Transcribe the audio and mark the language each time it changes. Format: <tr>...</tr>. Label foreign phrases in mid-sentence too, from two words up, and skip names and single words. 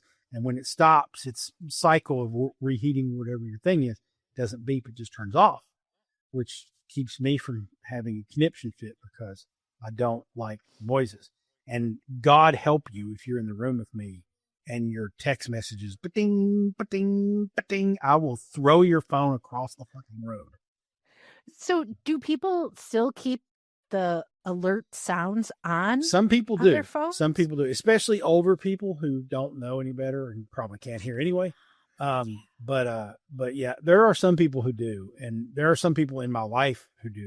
<en>And when it stops, its cycle of reheating whatever your thing is doesn't beep. It just turns off, which keeps me from having a conniption fit because I don't like noises. And God help you if you're in the room with me and your text messages, ba-ding, ba-ding, ba-ding, I will throw your phone across the fucking road. So do people still keep the alert sounds on? Some people do. Their phones? Some people do, especially older people who don't know any better and probably can't hear anyway. But yeah, there are some people who do, and there are some people in my life who do.</en>